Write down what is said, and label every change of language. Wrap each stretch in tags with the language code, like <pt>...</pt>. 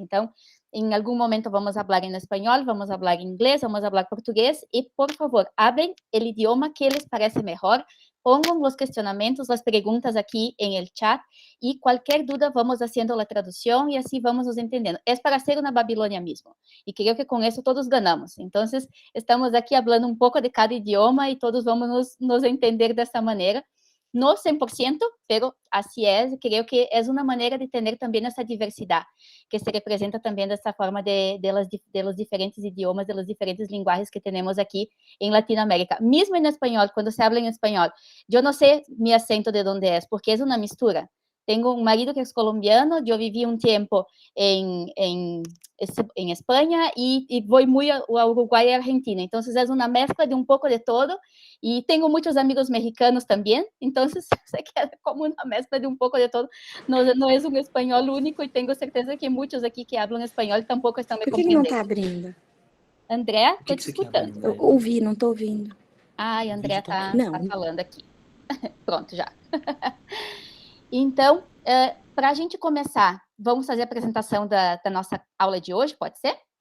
<pt>Então, em algum momento vamos falar em espanhol, vamos falar em inglês, vamos falar português, e por favor,</pt> <es>hablen</es> <pt>o idioma que les parece melhor,</pt> <es>pongan</es> <pt>os questionamentos, as perguntas aqui em</pt> <es>el chat,</es> <pt>e qualquer dúvida vamos fazendo a tradução, e assim vamos nos entendendo. É para ser uma Babilônia mesmo, e creio que com isso todos ganhamos. Então, estamos aqui falando um pouco de cada idioma, e todos vamos nos entender dessa maneira.</pt> <es>No 100%, pero así es, creo que es una manera de tener también esa diversidad, que se representa también de esta forma de los diferentes idiomas, de los diferentes lenguajes que tenemos aquí en Latinoamérica. Mismo en español, cuando se habla en español, yo no sé mi acento de dónde es, porque es una mistura. Tengo un marido que es colombiano, yo viví un tiempo en España y voy muy a Uruguay y Argentina, entonces es una mezcla de un poco de todo, y tengo muchos amigos mexicanos también, entonces se queda como una mezcla de un poco de todo, no es un español único, y tengo certeza que muchos aquí que hablan español tampoco están me</es> <pt>compreendendo. Por que ele não está abrindo? André, estou te escutando. Eu ouvi, não estou ouvindo. Ai, André está falando aqui. Pronto, já. Então, para a gente começar, vamos fazer a apresentação da nossa aula de hoje, pode ser?</pt>